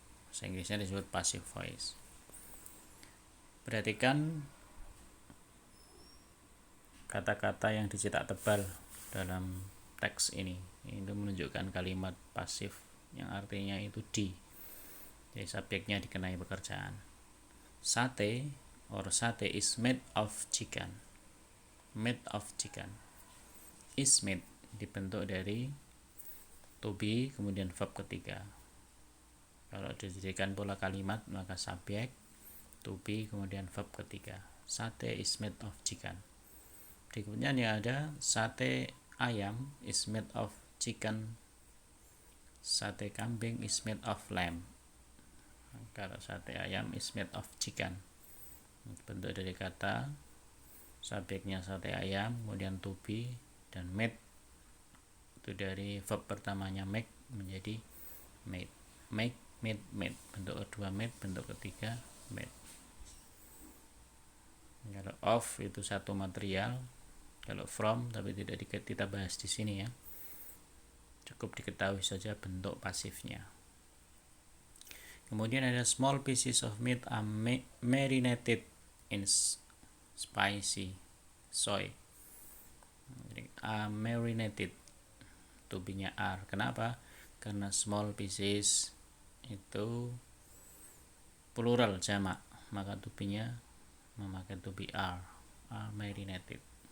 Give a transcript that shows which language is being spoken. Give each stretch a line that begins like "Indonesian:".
Indonesian: Bahasa Inggrisnya disebut passive voice. Perhatikan kata-kata yang dicetak tebal dalam teks ini. Itu menunjukkan kalimat pasif yang artinya itu di. Jadi subjeknya dikenai pekerjaan.
English: Sate or sate is made of chicken. Made of chicken. Is made
Indonesian: dibentuk dari to be kemudian verb ketiga. Kalau dijadikan pola kalimat maka subjek to be kemudian verb ketiga.
English: Sate is made of chicken.
Indonesian: Berikutnya yang ada sate ayam
English: is made of chicken. Sate kambing is made of lamb.
Indonesian: Kalau
English: sate ayam is made of chicken,
Indonesian: bentuk dari kata subjeknya sate ayam, kemudian to be dan made itu dari verb pertamanya make menjadi made.
English: Make, made, made.
Indonesian: Bentuk kedua
English: made,
Indonesian: bentuk ketiga
English: made.
Indonesian: Kalau of itu satu material, kalau from tapi tidak kita bahas di sini ya. Cukup diketahui saja bentuk pasifnya. Kemudian ada
English: small pieces of meat are marinated in spicy soy. Are marinated, to be-nya are.
Indonesian: Kenapa? Karena small pieces itu plural jamak, maka to be-nya memakai to be are marinated.